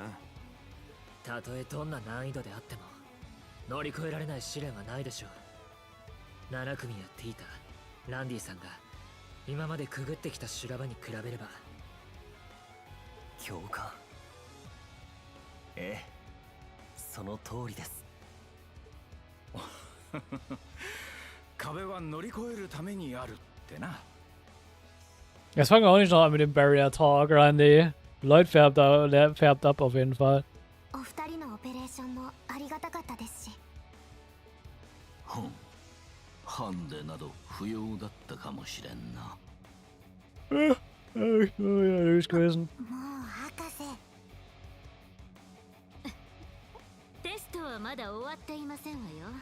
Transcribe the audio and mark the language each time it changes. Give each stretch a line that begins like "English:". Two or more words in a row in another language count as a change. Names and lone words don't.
Japanese: たとえどんな難易度であっても乗り越えられない試練はないでしょう。7組やティータ、ランディさんが今までくぐってきた修羅場に比べれば。共感。ええ、その通りです。壁は乗り越えるためにあるってな。
German: Jetzt fangen wir auch nicht noch an mit dem
English: Barrier Talk,
German: Randy. Lloyd färbt ab auf jeden Fall.
Japanese: お二人のオペレーションもありがたかったですし。ハンデなど不要だったかもしれんな。
German: Ja, gewesen.
Japanese: もう博士。テストはまだ終わっていませんわよ。